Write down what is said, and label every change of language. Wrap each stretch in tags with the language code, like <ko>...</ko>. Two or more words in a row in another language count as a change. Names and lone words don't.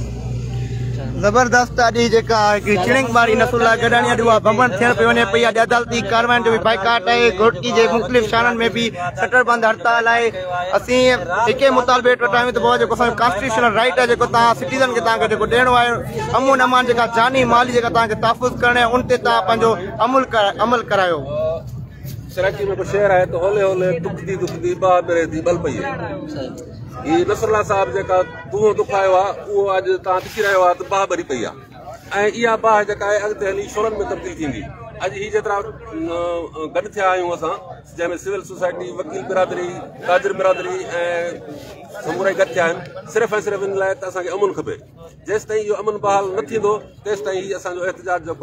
<sd>जबरदस्त अॼु जेका चिड़िंग मारी नसरुल्लाह गडानी अॼु उहा भंभण थियण पई वञे पई अॼु अदालती कार्रवाई जो भी बाइकाट आहे घोटकी जे मुख़्तलिफ़ शहरनि में भी शटरबंद हड़ताल आहे असीं हिके मुतालबे वटि आहियूं त पोइ जेको असांजो</sd> <en>constitutional right</en> <sd>आहे जेको तव्हां सिटीज़न खे तव्हांखे जेको ॾियणो आहे अमन अमान जेका जानी माली जेका तव्हांखे तहफ़ुज़ करिणी आहे उन ते तव्हां पंहिंजो अमल करायो कराची में शहर है तो</sd> <pa>ਹੋਲੇ ਹੋਲੇ ਦੁਖਦੀ ਬਾਹ ਮੇਰੇ ਦੀ ਬਲ ਪਈ</pa> <sd>ये नसरुल्लाह साहब जेका तूं दुखायो आहे उहो अॼु तव्हां ॾिसी रहियो आहे त बाह भरी पई आहे ऐं इहा बाह जेका आहे अॻिते हली शोरनि में तब्दील थींदी अॼु ही जेतिरा गॾु थिया आहियूं असां जंहिंमें</sd> <en>civil society</en> <sd>वकील बिरादरी ताजिर बिरादरी ऐं समूरा गॾु थिया आहिनि सिर्फ़ु ऐं सिर्फ़ु इन लाइ त असांखे अमन खपे जेसि ताईं इहो अमन बहाल न थींदो तेसि ताईं हीउ असांजो एहतजाज जेको</sd>